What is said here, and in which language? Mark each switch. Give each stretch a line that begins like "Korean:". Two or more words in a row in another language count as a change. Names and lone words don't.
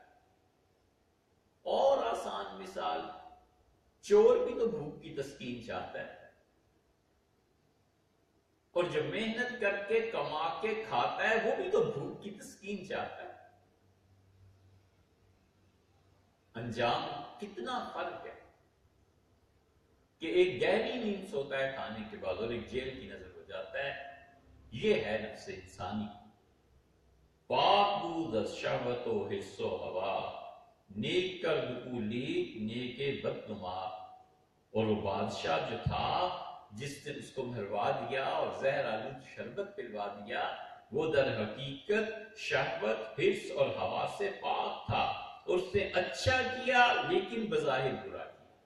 Urdu: اور آسان مثال، چور بھی تو بھوک کی تسکین چاہتا ہے، اور جو محنت کر کے کما کے کھاتا ہے وہ بھی تو بھوک کی تسکین چاہتا ہے۔ انجام کتنا فرق ہے کہ ایک گہری نیند سوتا ہے کھانے کے بعد اور ایک جیل کی نظر ہو جاتا ہے۔ یہ ہے نفس انسانی،
Persian: پاک بود از شہوت و حس و ہوا، نیک کرد او لیک نیک بدنما۔
Urdu: اور وہ بادشاہ جو تھا جس نے اس کو مروا دیا اور زہر آلود شربت پلوا دیا، وہ در حقیقت شہوت، حرص اور ہوا سے پاک تھا۔ اس نے اچھا کیا لیکن بظاہر برا کیا۔